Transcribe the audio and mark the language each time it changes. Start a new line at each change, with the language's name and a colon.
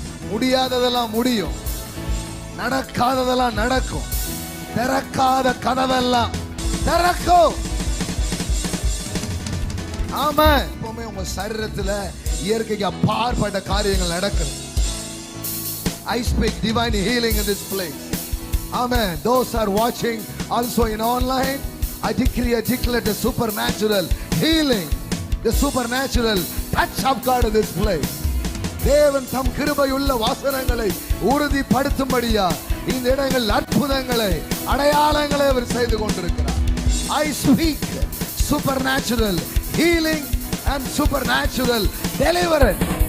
Tamil: முடியாததெல்லாம் முடியும், நடக்காததெல்லாம் நடக்கும், திறக்காத கதவெல்லாம் திறக்கும். ஆமா, எப்பவுமே உங்க சரீரத்துல இயற்கைக்கு அப்பாற்பட்ட காரியங்கள் நடக்குது.
English: I speak divine healing in this place. Amen. Those are watching also in online, I decree, I declare the supernatural healing, the supernatural touch of God in this place.
Tamil: தேவன் தம் கிருபையுள்ள வாசனங்களை உறுதிப்படுத்தும்படியா இந்த இடங்கள் அற்புதங்களை அடையாளங்களை அவர் செய்து கொண்டிருக்கிறார்.
English: I speak supernatural healing and supernatural deliverance.